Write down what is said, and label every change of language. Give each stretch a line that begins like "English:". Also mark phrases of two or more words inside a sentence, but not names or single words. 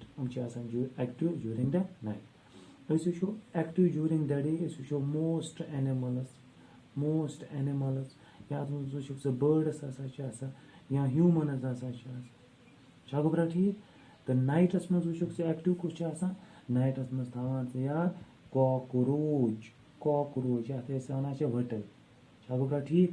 English: Active during the night.
Kashmiri: أسۍ وٕچھو
English: active during the day.
Kashmiri: أسۍ وٕچھو
English: most animals
Kashmiri: یا اَتھ منٛز وٕچھُکھ ژٕ birds ہسا چھِ آسان یا humans ہسا چھِ آسان. چھا گوٚو برا ٹھیٖک؟ تہٕ نایٹَس منٛز وٕچھُکھ ژٕ ایکٹِو کُس چھُ آسان؟ نایٹَس منٛز تھاوان ژٕ یاد کاکروچ یَتھ أسۍ وَنان چھِ ؤٹٕلۍ. چھا گوٚو برا ٹھیٖک؟